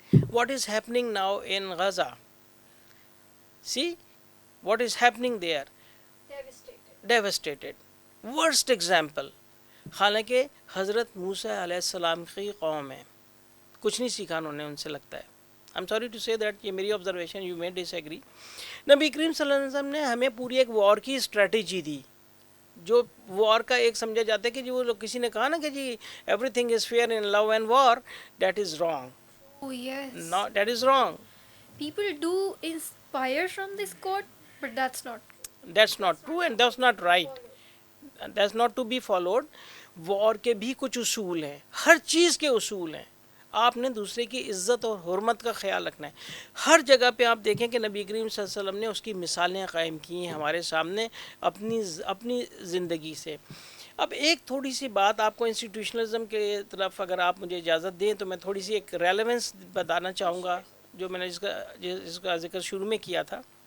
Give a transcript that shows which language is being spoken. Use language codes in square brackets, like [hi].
[en] What is happening now in Gaza, see what is happening there, devastated, worst example. [ur] حالانکہ حضرت موسیٰ علیہ السلام کی قوم ہے, کچھ نہیں سیکھا انہوں نے ان سے, لگتا ہے. [en] I'm sorry to say that, [ur] یہ میری آبزرویشن, [en] you may disagree. [ur] نبی کریم صلی اللہ علیہ وسلم نے ہمیں پوری ایک وار کی اسٹریٹجی دی, جو وار کا ایک سمجھا جاتا ہے کہ جو لوگ کسی نے کہا نا کہ جی [en] Everything is fair in love and war, that is wrong. Oh yes. No, that is wrong. People do inspire from this quote, but that's not. That's not true and that's not right. That's not to be followed. [ur] وار کے بھی کچھ اصول ہیں, ہر چیز کے اصول ہیں. آپ نے دوسرے کی عزت اور حرمت کا خیال رکھنا ہے. ہر جگہ پہ آپ دیکھیں کہ نبی کریم صلی اللہ علیہ وسلم نے اس کی مثالیں قائم کی ہیں ہمارے سامنے اپنی زندگی سے. اب ایک تھوڑی سی بات آپ کو انسٹیٹیوشنلزم کے طرف اگر آپ مجھے اجازت دیں تو میں تھوڑی سی ایک ریلیونس بتانا چاہوں گا, جو میں نے جس کا ذکر شروع میں کیا تھا.